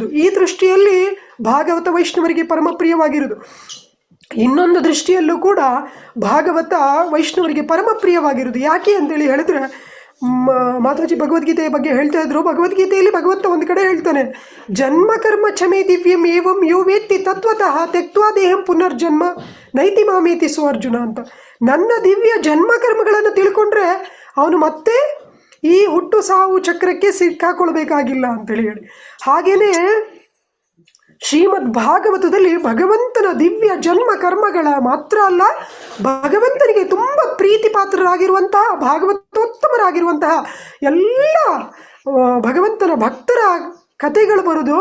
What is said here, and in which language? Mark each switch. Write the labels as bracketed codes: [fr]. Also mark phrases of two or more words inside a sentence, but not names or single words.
[kn] ಈ ದೃಷ್ಟಿಯಲ್ಲಿ ಭಾಗವತ ವೈಷ್ಣವರಿಗೆ ಪರಮ ಪ್ರಿಯವಾಗಿರುವುದು. ಇನ್ನೊಂದು ದೃಷ್ಟಿಯಲ್ಲೂ ಕೂಡ ಭಾಗವತ ವೈಷ್ಣವರಿಗೆ ಪರಮ ಪ್ರಿಯವಾಗಿರುವುದು. ಯಾಕೆ ಅಂತೇಳಿ ಹೇಳಿದ್ರೆ, ಮಾತಾಜಿ ಭಗವದ್ಗೀತೆಯ ಬಗ್ಗೆ ಹೇಳ್ತಾ ಇದ್ರು. ಭಗವದ್ಗೀತೆಯಲ್ಲಿ ಭಗವಂತ ಒಂದು ಕಡೆ ಹೇಳ್ತಾನೆ, [sa] ಜನ್ಮ ಕರ್ಮ ಛಮೇ ದಿವ್ಯಂ ಏವಂ ಯೋ ವೇತ್ತಿ ತತ್ವತಃ ತ್ಯಕ್ತ್ವಾ ದೇಹಂ ಪುನರ್ಜನ್ಮ ನೈತಿ ಮಾಮೇತಿ ಅರ್ಜುನ ಅಂತ. [kn] ನನ್ನ ದಿವ್ಯ ಜನ್ಮ ಕರ್ಮಗಳನ್ನು ತಿಳ್ಕೊಂಡ್ರೆ ಅವನು ಮತ್ತೆ ಈ ಹುಟ್ಟು ಸಾವು ಚಕ್ರಕ್ಕೆ ಸಿಕ್ಕಾಕೊಳ್ಬೇಕಾಗಿಲ್ಲ ಅಂತೇಳಿ ಹೇಳಿ. ಹಾಗೇನೆ ಶ್ರೀಮದ್ ಭಾಗವತದಲ್ಲಿ ಭಗವಂತನ ದಿವ್ಯ ಜನ್ಮ ಕರ್ಮಗಳ ಮಾತ್ರ ಅಲ್ಲ, ಭಗವಂತನಿಗೆ ತುಂಬ ಪ್ರೀತಿ ಪಾತ್ರರಾಗಿರುವಂತಹ ಭಾಗವತೋತ್ತಮರಾಗಿರುವಂತಹ ಎಲ್ಲ ಭಗವಂತನ ಭಕ್ತರ ಕಥೆಗಳು ಬರೋದು.